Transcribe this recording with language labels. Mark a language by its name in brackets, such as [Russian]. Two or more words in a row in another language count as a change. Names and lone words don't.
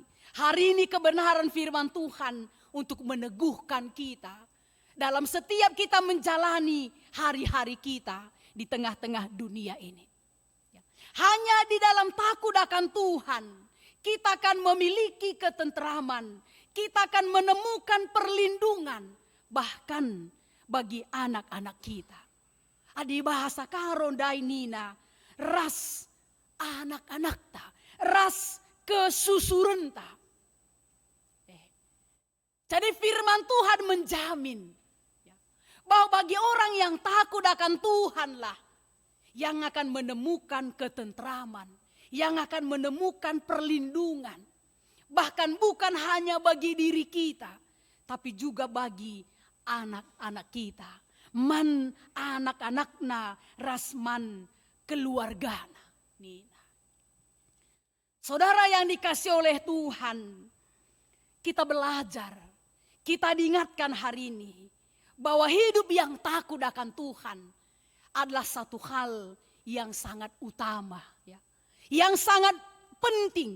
[Indonesian] Hari ini kebenaran firman Tuhan untuk meneguhkan kita dalam setiap kita menjalani hari-hari kita di tengah-tengah dunia ini. Hanya di dalam takut akan Tuhan kita akan memiliki ketentraman, kita akan menemukan perlindungan bahkan bagi anak-anak kita. [Batak Karo] Adi bahasa karon dai Nina, ras anak-anak ta, ras kesusuren ta. [Indonesian] Jadi firman Tuhan menjamin bahwa bagi orang yang takut akan Tuhanlah yang akan menemukan ketentraman, yang akan menemukan perlindungan. Bahkan bukan hanya bagi diri kita, tapi juga bagi anak-anak kita. [Batak Karo] Man anak-anakna rasman keluargana. Nina. [Indonesian] Saudara yang dikasih oleh Tuhan, kita belajar, kita diingatkan hari ini bahwa hidup yang takut akan Tuhan adalah satu hal yang sangat utama, ya, yang sangat penting.